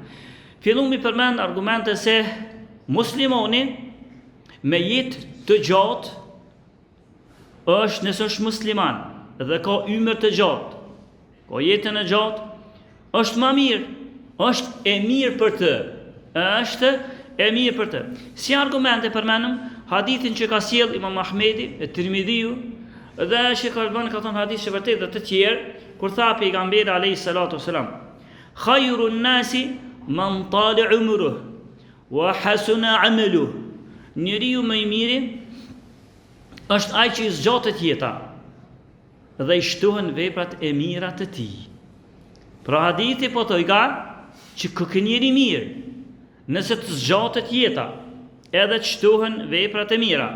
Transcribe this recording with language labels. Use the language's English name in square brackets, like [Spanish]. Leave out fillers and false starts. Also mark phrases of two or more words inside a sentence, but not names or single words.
[Albanian] Fillum mi përmend argumente se muslimoni me jetë të gjatë është nëse është musliman dhe ka ymër të gjatë, ka jetën e gjatë, është ma mirë, është e mirë për të, është e mirë për të. Si argumente përmenëm hadithin që ka sjell Imam Ahmedi, e Tirmidhiu, dhe Sheikh Albani ka thonë hadith që vërtet dhe të tjerë, kur tha pejgamberi [Arabic] عليه الصلاة والسلام, خير الناس من طال عمره وحسن عمله. [Albanian] Njeriu më i miri është ai që i zgjatet jeta dhe i shtohen veprat e mira të tij. Pra hadithi po thoj ka që kë njeri mirë, nëse të zgjatet jeta, edhe të shtohen veprat e mira.